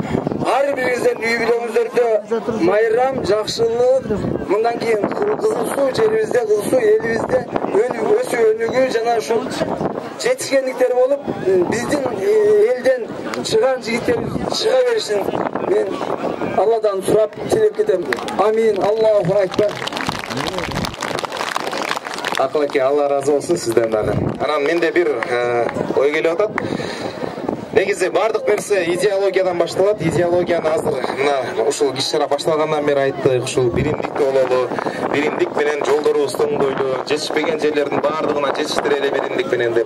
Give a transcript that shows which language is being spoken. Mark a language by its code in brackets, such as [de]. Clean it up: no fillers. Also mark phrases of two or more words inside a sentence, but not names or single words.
[ky] Ар бириңиздердин үй бүлөңүздөрдө майрам, жакшылык, мындан кийин Кызыл Суу жерибизде, Кызыл Суу элибизде өсүү өнүгүү жана ушул жетишкендиктер болуп, биздин элден чыган жигиттер чыга беришин мен Алладан сурап тилеп кетем. Амин. [ar] الله أكبر. [ky] Акылаке, Алла разы болсун сизден дагы. Анан менде бир ой келип атат. Негизи бардык нерсе идеологиядан башталат. Идеологияны азыр мына ушул иш-чара башталгандан бери айттык, ушул биримдикте бололу, биримдик менен жолдорубуз тоңдойлу, жетишпеген жерлердин бардыгына жетиштирели биримдик менен деп.